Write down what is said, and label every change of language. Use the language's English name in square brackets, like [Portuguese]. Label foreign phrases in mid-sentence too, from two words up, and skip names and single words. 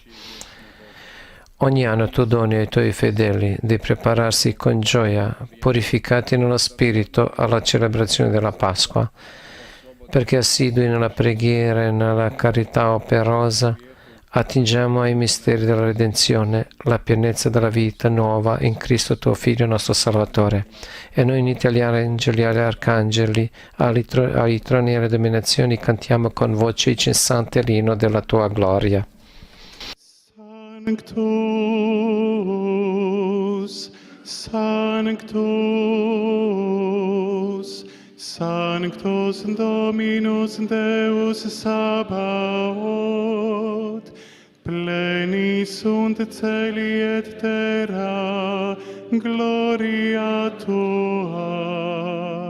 [Italian] Ogni anno tu doni ai tuoi fedeli di prepararsi con gioia, purificati nello Spirito, alla celebrazione della Pasqua, perché assidui nella preghiera e nella carità operosa attingiamo ai misteri della redenzione, la pienezza della vita nuova in Cristo tuo Figlio nostro Salvatore. E noi uniti agli angeli e agli arcangeli, ai troni e alle dominazioni, cantiamo con voce incessante l'inno della tua gloria. [Latin] Sanctus, Sanctus, Sanctus Dominus Deus Sabaoth, plenis sunt celi et terra, gloria tua.